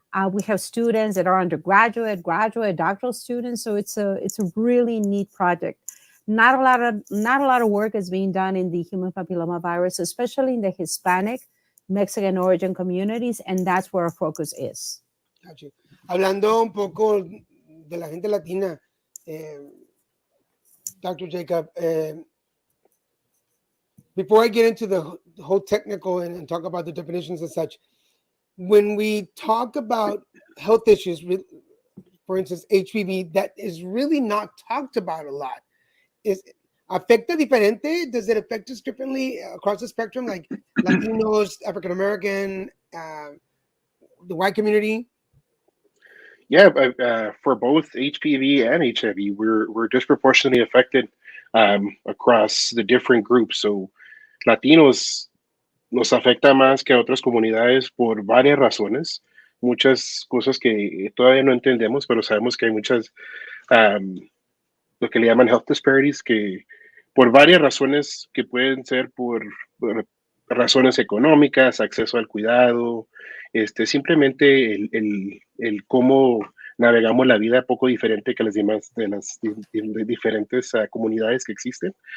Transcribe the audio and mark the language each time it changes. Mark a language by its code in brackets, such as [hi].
[en] We have students that are undergraduate, graduate, doctoral students. So it's a really neat project. Not a lot of work is being done in the human papillomavirus, especially in the Hispanic, Mexican origin communities, and that's where our focus is. Gotcha. [es] Hablando un poco de la gente latina, Dr. [en] Jacob, before I get into the whole technical and talk about the definitions and such, when we talk about health issues, for instance, HPV, that is really not talked about a lot. Is [es] afecta diferente? [en] Does it affect us differently across the spectrum, like Latinos, African American, the white community? Yeah, for both HPV and HIV, we're disproportionately affected across the different groups. [es] So Latinos nos afecta más que a otras comunidades por varias razones, muchas cosas que todavía no entendemos, pero sabemos que hay muchas, lo que le llaman [en] health disparities, [es] que por varias razones que pueden ser por razones económicas, acceso al cuidado, simplemente el cómo navegamos la vida poco diferente que las demás de las de diferentes comunidades que existen.